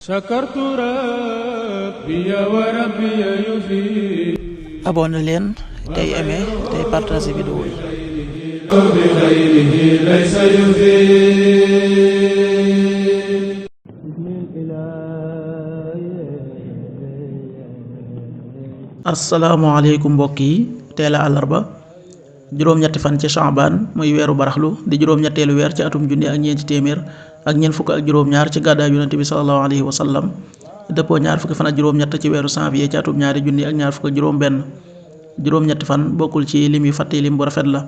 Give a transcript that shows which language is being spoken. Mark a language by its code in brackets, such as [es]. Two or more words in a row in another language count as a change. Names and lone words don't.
[ar] شكرت ربي وربي يفيد. [wo] abonné leen tey aimé tey partagé vidéo yi. [ar] بخيره ليس يفيد. [wo] asalaamaaleykum mbokk yi teel a àllarba juróom-ñetti fan ci Sha'ban muy weeru baraxlu di juróom-ñetteelu weer ci atum junni ak ñeenti téeméer ak ñeent fukk ak juróom-ñaar ci gàddaay yonent bi [ar] صلى الله عليه وسلم [wo] dëppoo ñaar fukki fan ak juróom-ñett ci weeru janvier ci atum ñaari junni ak ñaar fukk ak juróom-benn juróom-ñetti fan bokkul ci lim yu fàtte lim bu rafet la.